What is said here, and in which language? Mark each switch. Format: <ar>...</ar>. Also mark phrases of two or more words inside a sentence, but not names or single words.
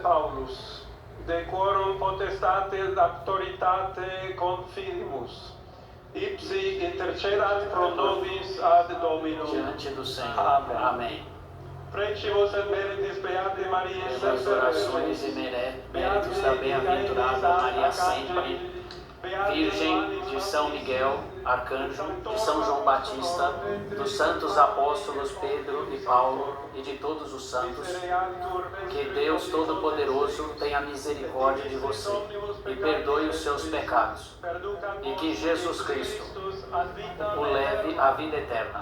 <la>Paulus, de quorum potestate et autoritate confidimus, ipsi intercedat pro nobis ad Dominum.</la> <pt>Diante do Senhor. Amém. Amém.</pt> <la>Precimus et meritis Beate Maria,</la> <pt>Pelas orações e méritos da bem-aventurada Maria sempre, Virgem de São Miguel, Arcanjo, de São João Batista, dos santos apóstolos Pedro e Paulo e de todos os santos, que Deus Todo-Poderoso tenha misericórdia de você e perdoe os seus pecados, e que Jesus Cristo o leve à vida eterna.</pt>